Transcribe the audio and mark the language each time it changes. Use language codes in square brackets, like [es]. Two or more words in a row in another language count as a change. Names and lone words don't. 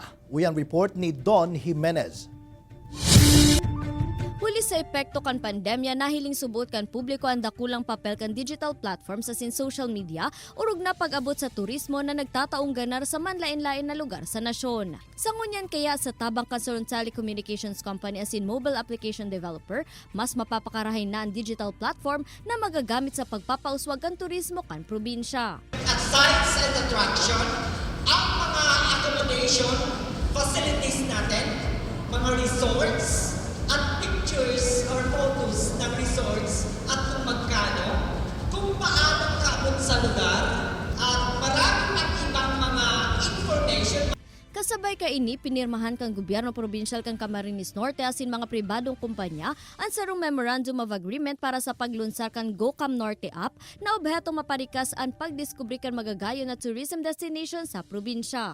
[bik] Uyan report ni Don Jimenez. Huli sa epekto kan pandemya, nahiling subot kan publiko ang dakulang papel kan [en] digital platforms [bik] sa [en] social media [bik] urog na pag-abot sa turismo na nagtataong ganar sa manlain-lain na lugar sa nasyon. [en] Sangunyan kaya [bik] sa tabang kan [en] Telecommunications Company as in mobile application developer, [bik] mas mapapakarahin na ang [en] digital platform [bik] na magagamit sa pagpapauswag kan turismo kan probinsya. [tl] At [en] sites and attraction, [tl] ang mga [en] accommodation facilities [tl] natin, mga resorts, at [en] pictures or photos [tl] ng resorts at kung magkano, kung paano kaabot sa lugar, at maraming at ibang mga information. [bik] Kasabay kaini, pinirmahan kang gobyerno provincial kang Camarines Norte asin mga pribadong kumpanya ang sarong Memorandum of Agreement para sa paglunsar kang GoCam Norte app na obheto maparikas ang pagdiskubre kan magagayo na [en] tourism destination [bik] sa probinsya.